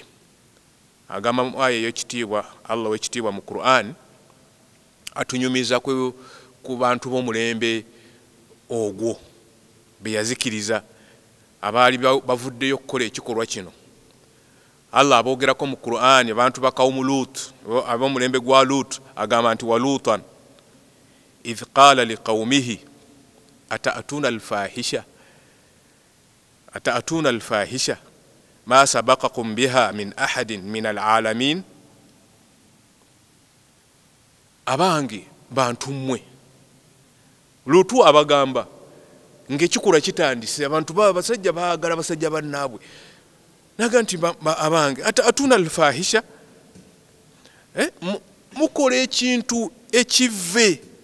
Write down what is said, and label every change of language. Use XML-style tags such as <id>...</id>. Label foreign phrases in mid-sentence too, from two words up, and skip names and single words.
<lg>Agamba mu aya ey'ekitiibwa Allah w'ekitiibwa mu Qur'an atunyumiza ku bantu b'omulembe ogwo be yazikiriza abaali bavuddeyo okukola ekikolwa kino. Allah aboogerako mu Qur'an abantu ba</lg> <ar>قوم لوط</ar> <lg>ab'omulembe gwa Lut agamba nti</lg> <ar>ولوطا إذ قال لقومه أتأتون الفاحشة ما سبقكم بها من أحد من العالمين.</ar> <lg>Abange bantu mmwe Lutu abagamba ng'ekikolwa kitandise abantu baba basajja baagala basajja bannaabwe naga nti abange</lg> <ar>أتأتون الفاحشة</ar> <lg>mukola ekintu ekivve</lg>